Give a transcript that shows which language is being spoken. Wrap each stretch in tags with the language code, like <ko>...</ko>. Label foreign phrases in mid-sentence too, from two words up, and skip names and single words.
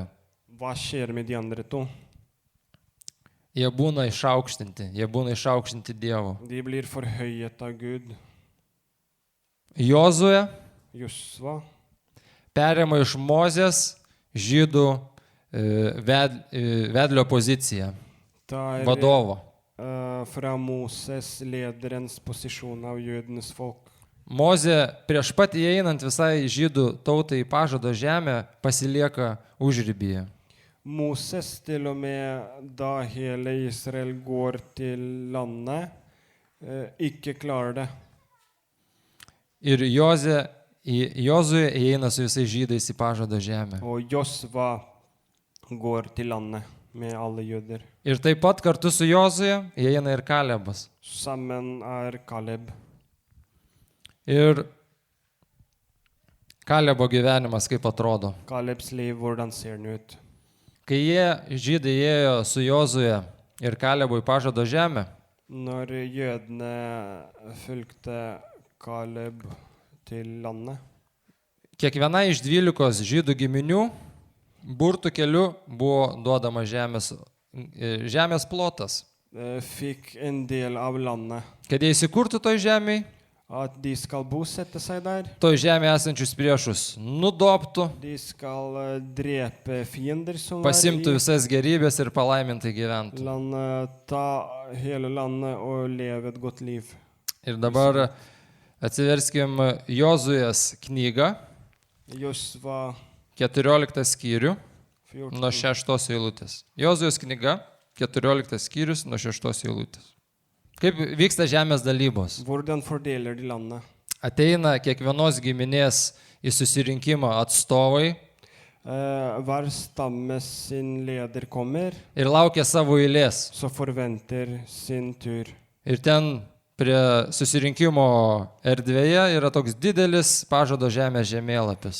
<no>Hva skjer med de andre 2?</no> <lt>Jie būna išaukštinti Dievo.</lt> <no>De blir forhøyet av Gud.</no> <lt>Jozuje</lt> <no>Josva</no> <lt>perima iš Mozės žydų vedlio poziciją,</lt> <no>tar</no> <lt>vadovo.</lt> <no>fra Moses lederens posisjon av jødenes folk.</no> <lt>Mozė prieš pat įeinant visai žydų tautai į pažado žemę pasilieka užribyje.</lt> <no>Moses till och med da hele Israel går til landet, ikke klarer det.</no> <lt>Ir Jozuė įeina su visais žydais į pažado žemę.</lt> <no>Og Josva går til landet med alle jøder.</no> <lt>Ir taip pat kartu su Jozuė įeina ir Kalebas.</lt> <no>Sammen Kaleb.</no> <lt>Ir Kalebo gyvenimas kaip atrodo.</lt> <no>Kalebs liv, hvordan ser den ut?</no> <lt>Kai žydai ėjo su Jozuė ir Kalebu į pažado žemę,</lt> <no>Når jødene fulgte Kaleb til landet,</no> <lt>kiekviena iš 12 žydų giminių burtų keliu buvo duodama žemės plotas.</lt> <no>fikk en del av landet.</no> <lt>Kad jie įsikurtų toj žemėj,</lt> <no>At de skal bosette seg der.</no> <lt>toj žemėje esančius priešus nudoptų,</lt> <no>De skal drepe fiender som</no> <lt>pasimtų visas gerybės ir palaimintai gyventų.</lt> <no>landet, ta hele landet og leve et godt liv.</no> <lt>Ir dabar atsiverskim Jozuės knygą,</lt> <no>Josva</no> <lt>14 skyrių,</lt> <no>14.</no> <lt>nuo 6 eilutės. Jozuės knyga, 14 skyrius, nuo 6 eilutės. Kaip vyksta žemės dalybos?</lt> <no>Hvordan fordeler de landet?</no> <lt>Ateina kiekvienos giminės į susirinkimą atstovai</lt> <no>Hver stamme sin leder kommer,</no> <lt>ir laukia savo eilės.</lt> <no>så forventer sin tur.</no> <lt>Ir ten prie susirinkimo erdvėje yra toks didelis pažado žemės žemėlapis.</lt>